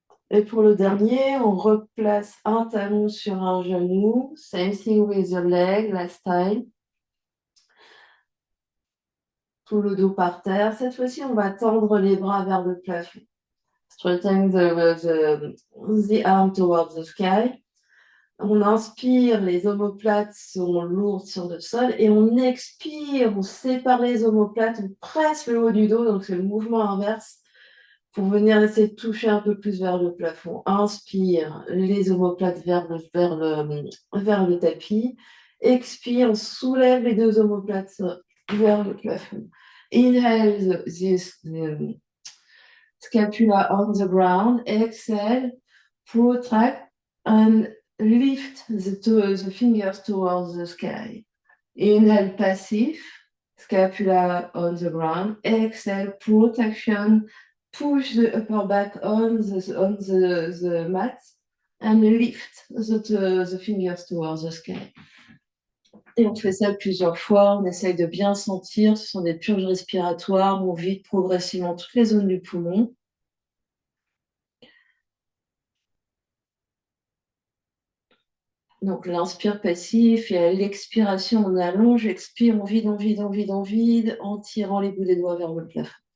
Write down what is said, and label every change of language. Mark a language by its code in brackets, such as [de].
[fr] Et pour le dernier, on replace un talon sur un genou. [en] Same thing with your leg, last time. [fr] Tout le dos par terre. Cette fois-ci, on va tendre les bras vers le plafond. [en] Straighten the arm towards the sky. [fr] On inspire, les omoplates sont lourdes sur le sol et on expire, on sépare les omoplates, on presse le haut du dos, donc c'est le mouvement inverse pour venir essayer de toucher un peu plus vers le plafond. Inspire, les omoplates vers le tapis. Expire, on soulève les 2 omoplates vers le plafond. [en] Inhale, the scapula on the ground. Exhale, protract and lift the fingers towards the sky. Inhale, passif, scapula on the ground. Exhale, protraction, push the upper back on the mat and lift the fingers towards the sky. [fr] Et on fait ça plusieurs fois, on essaye de bien sentir, ce sont des purges respiratoires, on vide progressivement toutes les zones du poumon. Donc, l'inspire passif et à l'expiration, on allonge, expire, on vide, on vide, on vide, on vide, en tirant les bouts des doigts vers le plafond.